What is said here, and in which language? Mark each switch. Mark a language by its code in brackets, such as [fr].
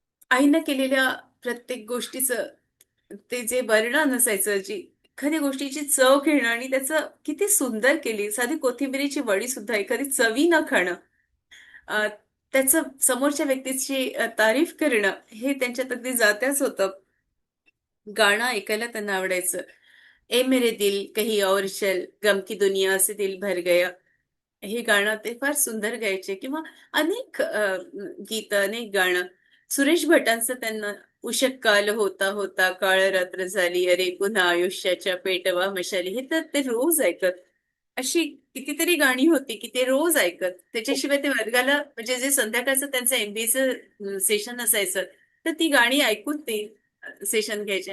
[mr] आईनं केलेल्या प्रत्येक गोष्टीचं ते जे वर्णन असायचं, जी एखाद्या गोष्टीची चव घेणं आणि त्याचं किती सुंदर केली. साधी कोथिंबिरीची वडी सुद्धा एखादी चवीनं खाणं, अ, त्याचं समोरच्या व्यक्तीची तारीफ करणं, हे त्यांच्यात अगदी जात्याच होतं. गाणं ऐकायला त्यांना आवडायचं. [hi] ए मेरे दिल कहीं और चल, गम की दुनिया से दिल भर गया. [mr] हे गाणं ते फार सुंदर गायचे किंवा अनेक गीतं, अनेक गाणं. सुरेश भटांचं त्यांना उषः काल होता होता काळ रात्र झाली, अरे पुन्हा आयुष्याच्या पेटवा मशाली, हे तर ते रोज ऐकत. अशी कितीतरी गाणी होती की ते रोज ऐकत. त्याच्याशिवाय ते वर्गाला म्हणजे जे संध्याकाळचं त्यांचं एमबीएचं सेशन असायचं, तर ती गाणी ऐकून ते सेशन घ्यायचे.